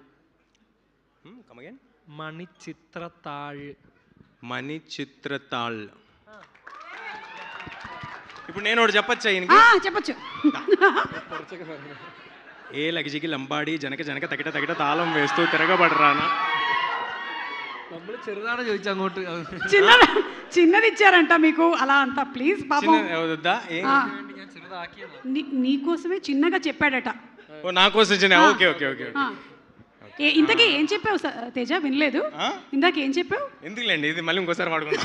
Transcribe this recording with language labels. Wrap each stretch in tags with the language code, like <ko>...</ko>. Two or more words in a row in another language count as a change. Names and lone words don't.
<en>come again.</en> <te>మణిచిత్రతాళ్. మణిచిత్రతాళ్. ఇప్పుడు నేను ఒకటి చెప్పచ్చా? చెప్పచ్చు. ఏ లగజికి లంబాడి జనక జనక తగిట తగిట తాళం వేస్తూ తిరగబడరానా.</te> <ml>നമ്മൾ ചെറുതാണ് ചോദിച്ചു അങ്ങോട്ട്.</ml> <te>చిన్నది ఇచ్చారంట మీకు అలా అంతా. ప్లీజ్ పాపం నీకోసమే చిన్నగా చెప్పాడట. నా కోసం చిన్న. ఓకే ఓకే ఓకే. ఇంతకీ ఏం చెప్పావు తేజ? వినలేదు. ఇందాక ఏం చెప్పావు? ఎందుకులేండి, ఇది మళ్ళీ ఇంకోసారి వాడుకుంటాం.</te>